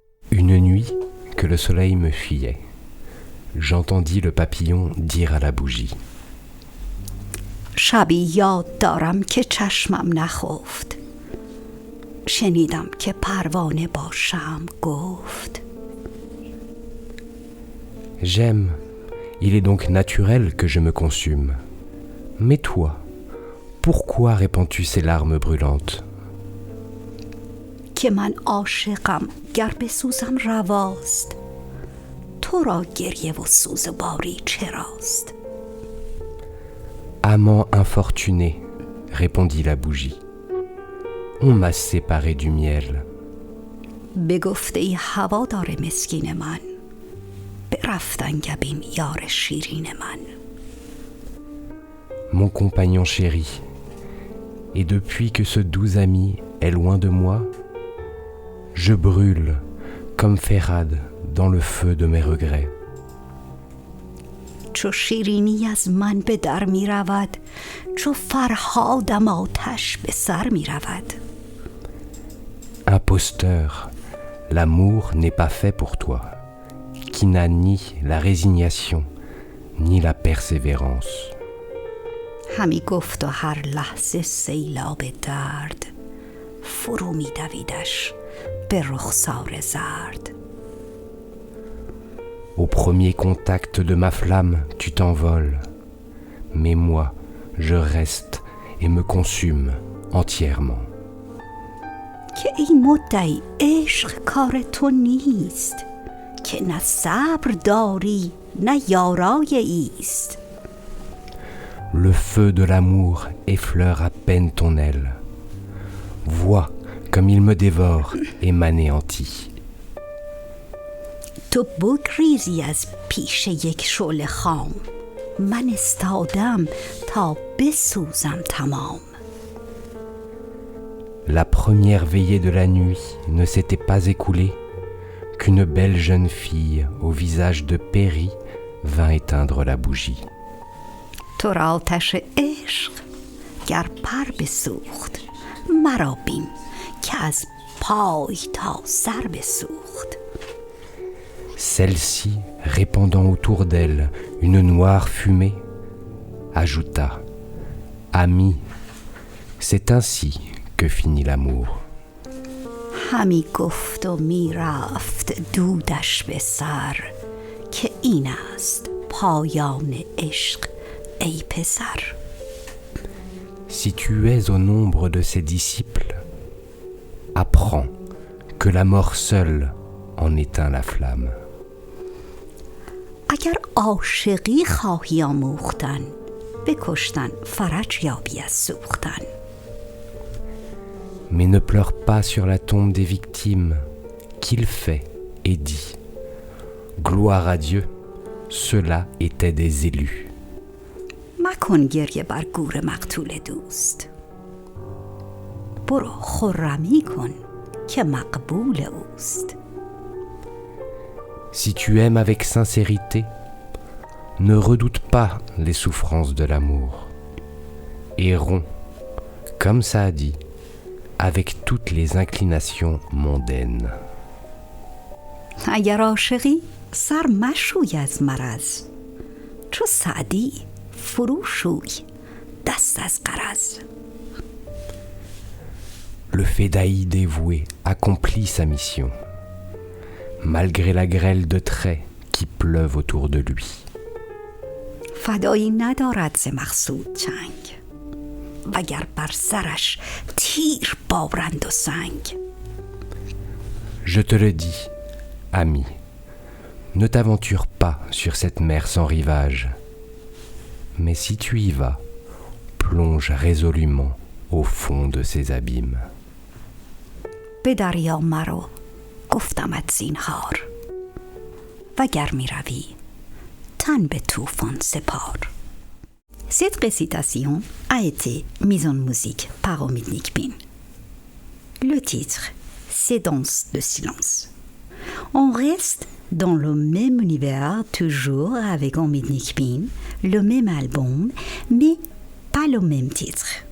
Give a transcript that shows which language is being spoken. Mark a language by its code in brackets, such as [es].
[fr] Une nuit que le soleil me fuyait, j'entendis le papillon dire à la bougie. [fa] شبی یاد دارم که چشمم نخفت شنیدم که پروانه با شمع گفت. [fr] J'aime, il est donc naturel que je me consume. Mais toi, pourquoi répands-tu ces larmes brûlantes? [fa] که من عاشقم گر بسوزم رواست تو را گریه و سوز باری چراست؟ [fr] Amant infortuné, répondit la bougie, on m'a séparé du miel. [fa] به گفته ای هوادار مسکین من به رفتن گبین یار شیرین من. [fr] Mon compagnon chéri, et depuis que ce doux ami est loin de moi, je brûle comme Ferrade dans le feu de mes regrets. [fa] چو شیرینی از من به در می رود چو فرهادم آتش به سر می رود. [fr] Imposteur, l'amour n'est pas fait pour toi, qui n'a ni la résignation, ni la persévérance. [fa] همی گفت و هر لحظه سیلاب درد فرو می دویدش به رخسار زرد. [fr] Au premier contact de ma flamme, tu t'envoles, mais moi, je reste et me consume entièrement. [fa] که این مدعی عشق کار تو نیست که نه صبر داری نه یارای ایست. [fr] Le feu de l'amour effleure à peine ton aile. Vois comme il me dévore et m'anéantit. [fa] تو بگریزی از پیش یک شعله خام من استادم تا بسوزم تمام. [fr] La première veillée de la nuit ne s'était pas écoulée qu'une belle jeune fille au visage de péri vint éteindre la bougie. [fa] تو را آتش عشق گر پر بسوخت مرا بین که از پای تا سر بسوخت. [fr] Celle-ci, répandant autour d'elle une noire fumée, ajouta « Ami, c'est ainsi que finit l'amour. » [fa] همی گفت و می رفت دودش به سر که این است پایان عشق ای پسر. [fr] Si tu es au nombre de ses disciples, apprends que la mort seule en éteint la flamme. [fa] اگر عاشقی خواهی آموختن بکشتن فرج یابی از سوختن. [fr] Mais ne pleure pas sur la tombe des victimes qu'il fait et dit. Gloire à Dieu, ceux-là étaient des élus. [fa] مکن گریه بر گور مقتول دوست برو خرمی کن که مقبول اوست. [fr] Si tu aimes avec sincérité, ne redoute pas les souffrances de l'amour et romps, comme ça a dit, avec toutes les inclinations mondaines. [fa] اگر عاشقی سر مشوی از مرض چو سعدی فرو شوی دست از غرض. [fr] Le fédaï dévoué accomplit sa mission, malgré la grêle de traits qui pleuvent autour de lui. [fa] فدایی ندارد ز مقصود چنگ وگر بر سرش تیر بارند و سنگ. [fr] Je te le dis, ami, ne t'aventure pas sur cette mer sans rivage, mais si tu y vas, plonge résolument au fond de ces abîmes. [fa] پدریا مرا گفتمت زینهار وگر می روی تن به طوفان سپار. [fr] Cette récitation a été mise en musique par Omid Nikbin. Le titre, c'est Danse de silence. On reste dans le même univers, toujours avec Omid Nikbin, le même album, mais pas le même titre.